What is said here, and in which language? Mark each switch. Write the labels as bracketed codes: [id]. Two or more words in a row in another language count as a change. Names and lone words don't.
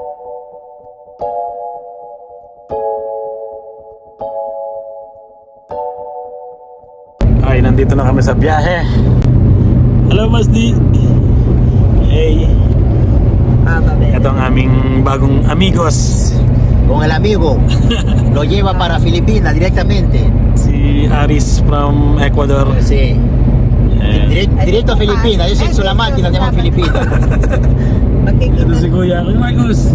[tl] Ay, nandito na kami sa biyahe. [en] Hello, Masdi. Hey. [tl] Ito ang aming bagong amigos. [es] Con el amigo lo lleva para Filipinas directamente. [tl] Si Aris from Ecuador. [es] Sí. Directo a Filipinas. Yo soy la máquina de Filipinas. [tl] Ito si Kuya. Kuya Marcos.